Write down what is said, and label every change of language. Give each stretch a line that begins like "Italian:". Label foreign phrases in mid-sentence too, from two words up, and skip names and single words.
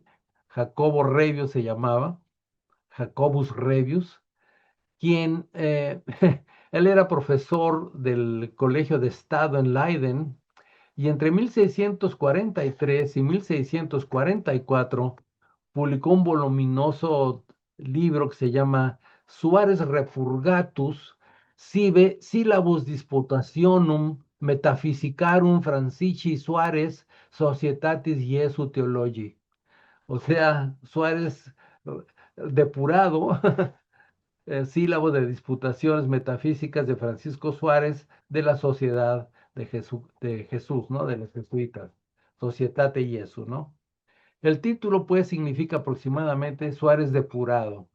Spanish: Jacobo Revius se llamaba, Jacobus Revius, quien, él era profesor del Colegio de Estado en Leiden, y entre 1643 y 1644 publicó un voluminoso libro que se llama Suárez Repurgatus, sive syllabus disputationum metaphysicarum Francisci Suárez Societatis Jesu Theologiae. O sea, Suárez depurado, sílabo de disputaciones metafísicas de Francisco Suárez de la Sociedad de Jesús, ¿no? De los jesuitas, Societate Jesu, ¿no? El título, pues, significa aproximadamente Suárez depurado.